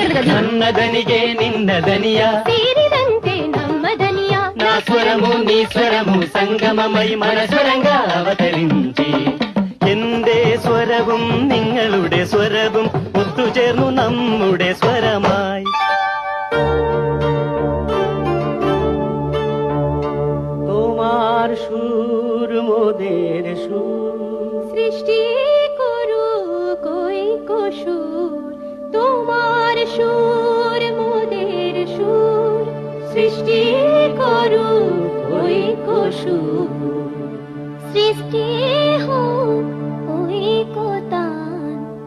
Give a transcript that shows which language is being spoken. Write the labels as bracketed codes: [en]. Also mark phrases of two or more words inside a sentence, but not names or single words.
[kn] ನನ್ನದನಿಗೆ ನಿನ್ನದನಿಯ ಸೇರಿದಂತೆ ನಮ್ಮ ದನಿಯ [te] నా స్వరము నీ స్వరము సంగమమై మనస్వరంగ అవతరించి [ml] എന്റെ സ്വരവും നിങ്ങളുടെ സ്വരവും ഒത്തുചേർന്നു നമ്മുടെ സ്വരമായി [bn] তোমার সুর মোদের সুর সৃষ্টি করু কই সুর তোমার সুর মোদের সুর সৃষ্টি করু কই সুর সৃষ্টি হোক ওই কোতান